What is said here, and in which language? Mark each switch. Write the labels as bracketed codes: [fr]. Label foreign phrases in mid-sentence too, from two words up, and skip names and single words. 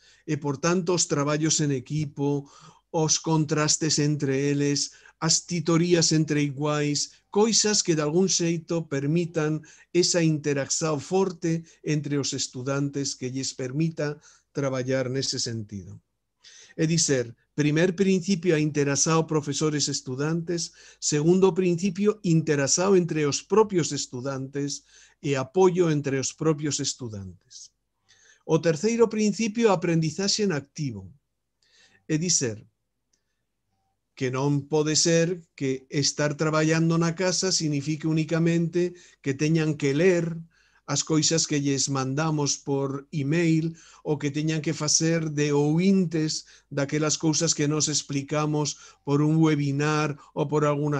[gl] E, por tanto, os traballos en equipo, os contrastes entre eles, as titorías entre iguais, coisas que de algún xeito permitan esa interacción forte entre os estudantes que lles permita traballar nesse sentido. É dizer, [es] primer principio, [pt] a interação professores e estudantes. Segundo principio, interação entre os próprios estudantes e apoio entre os próprios estudantes. [gl] O terceiro principio, [es] aprendizaje en activo. [gl] É dizer, que non pode ser que estar traballando na casa signifique únicamente que teñan que ler as coisas que lles mandamos por email ou que teñan que facer de ouvintes daquelas cousas que nos explicamos por un webinar ou por alguna...